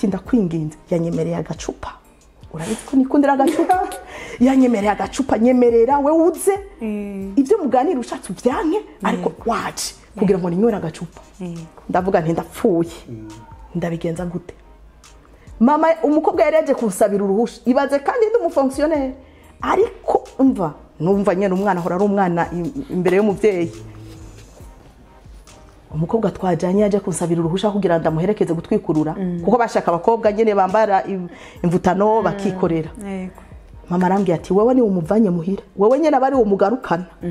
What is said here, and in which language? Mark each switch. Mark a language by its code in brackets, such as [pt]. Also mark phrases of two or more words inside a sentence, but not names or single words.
[rn] ndakwinginze yanyemereye agacupa urabizi ko nikundira agacupa yanyemereye agacupa nyemerera we uze ibyo muganira ushatse ubyanke ariko waje kugira ngo ninywera agacupa ndavuga nti ndapfuye ndabigenza gute mama umukobwa yareje kunsabira uruhusha ibaze kandi ndi umufonctionnaire ariko numva nyene umwana ahora ari umwana imbere y'umuvyeyi umukobwa twajanye yaje kunsabira uruhusha kugira ndamuherekeze gutwikurura kuko bashaka abakobwa nyene bambara imvutano bakikorera mama arambwiye ati wewe ni umuvanye muhira wewe nyene abari umugarukana